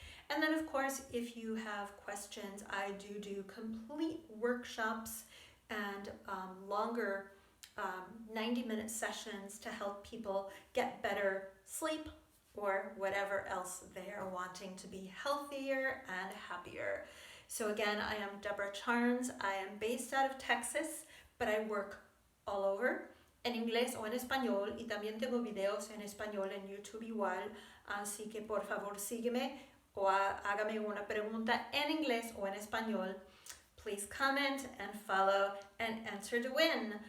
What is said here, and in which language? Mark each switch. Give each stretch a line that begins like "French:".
English: And then of course, if you have questions, I do complete workshops and longer 90-minute sessions to help people get better sleep or whatever else they are wanting to be healthier and happier. So again, I am Deborah Charnes. I am based out of Texas, but I work all over,
Spanish: en inglés o en español, y también tengo videos en español en YouTube igual, así que por favor sígueme o hágame una pregunta en inglés o en español.
English: Please comment and follow and enter to win.